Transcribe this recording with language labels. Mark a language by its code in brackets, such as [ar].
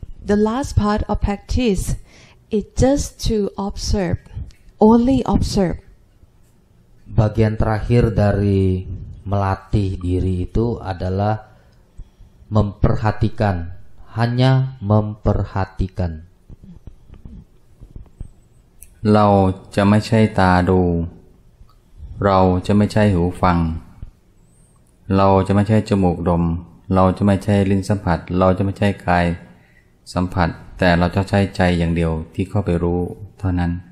[en] The last part of practice is just to observe, only observe. [id] Bagian terakhir dari melatih diri itu adalah memperhatikan, hanya memperhatikan. [th] เราจะไม่ใช่ตาดูเราจะไม่ใช่หูฟังเราจะไม่ใช่จมูกดมเราจะไม่ใช่ลิ้นสัมผัสเราจะไม่ใช่กายสัมผัสแต่เราจะใช้ใจอย่างเดียวที่เข้าไปรู้เท่านั้น